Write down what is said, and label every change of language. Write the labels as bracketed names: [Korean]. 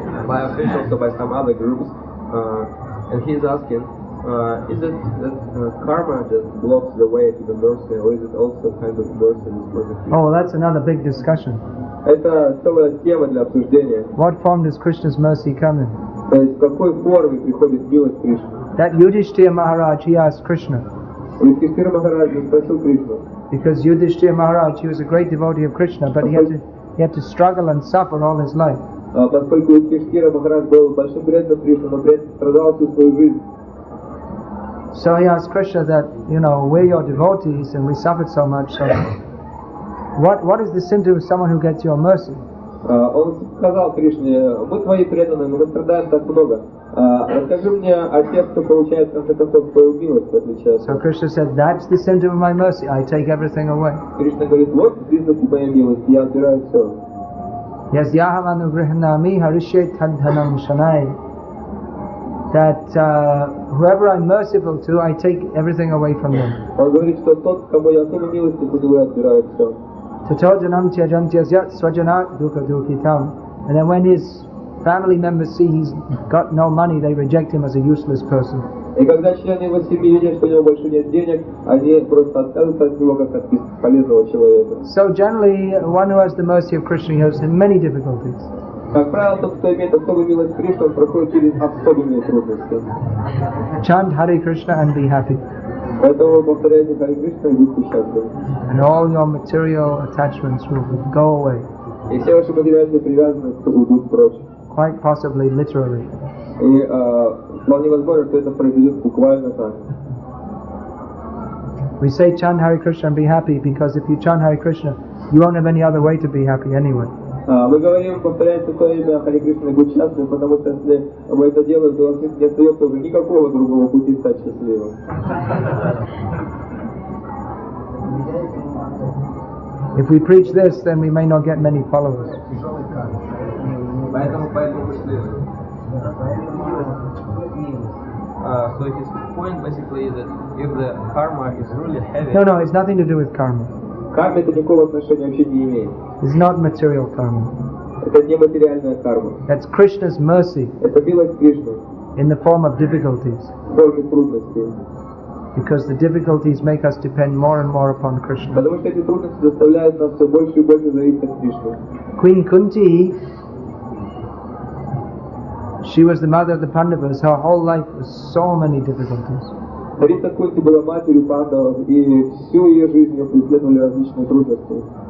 [English] By officials or by some other groups, and he's asking, is it that karma just blocks the way to the mercy, or is it also kind of mercy is persecution? Oh, that's another big discussion. [Russian] Это целая тема для обсуждения. [English] What form does Krishna's mercy come in? [Russian] То есть в какой форме приходит милость Кришны? [English] That Yudhishthira Maharaj, he asked Krishna. [Russian] Юдхиштхира Махарадж спросил Кришну. [English] Because Yudhishthira Maharaj, he was a great devotee of Krishna, but he had to struggle and suffer all his life. [Russian] Поскольку Юдхиштхира Махарадж был большим преданным Кришны, но при этом страдал всю свою жизнь. [English] So he asked Krishna that, we're your devotees and we suffered so much, so what is the symptom of someone who gets your mercy? [Russian] Он сказал Кришне, мы твои преданные, но мы страдаем так много. Расскажи мне о тех, кто получает в конце концов твою милость, в отличие от. [English] So Krishna said, that's the symptom of my mercy, I take everything away. [Russian] Кришна говорит, вот признаки моей милости, я отбираю все. [Sanskrit] Yes, Yaham Anugrahanami Harishe Tadhanam Shanai. [English] That whoever I'm merciful to, I take everything away from them. [Russian] Он говорит, что тот, кому я особо милости буду, я отбираю все. [Sanskrit] Tato-janam tyajantyasya swajanat dukkha dukhitam. [English] And then when his family members see he's got no money, they reject him as a useless person. [Russian] И когда члены его семьи видят, что у него больше нет денег, они просто отказываются от него как от бесполезного человека. [English] So generally, one who has the mercy of Krishna, he has many difficulties. [Russian] Как правило, тот, кто имеет особую милость Кришны, он проходит через особенные трудности. [English] Chant Hare Krishna and be happy. [Russian] Поэтому повторяйте Харе Кришна и будьте счастливы. [English] And all your material attachments will go away. [Russian] И все ваши материальные привязанности уйдут прочь. [English] Quite possibly, literally. [Russian] И вполне возможно, что это произойдет буквально так. [English] We say chant Hare Krishna and be happy because if you chant Hare Krishna, you won't have any other way to be happy anyway. [Russian] Мы говорим, повторяйте свое имя Харе Кришна и будь счастлив, потому что если вы это делаете, у вас не остается уже никакого другого пути стать счастливым. [English] If we preach this, then we may not get many followers. [Russian] Поэтому следует. [English] So his point basically is that if the karma is really heavy. No, it's nothing to do with karma. [Russian] Карма это никакого отношения вообще не имеет. [English] It's not material karma. [Russian] Это не материальная карма. [English] That's Krishna's mercy. [Russian] Это милость Кришны. [English] In the form of difficulties. [Russian] В форме трудностей. [English] Because the difficulties make us depend more and more upon Krishna. [Russian] Потому что эти трудности заставляют нас все больше и больше зависеть от Кришны. [English] Queen Kunti, she was the mother of the Pandavas. Her whole life was so many difficulties. [Russian] Царица Кунти была матерью пандавов, и всю ее жизнь ее преследовали различные трудности.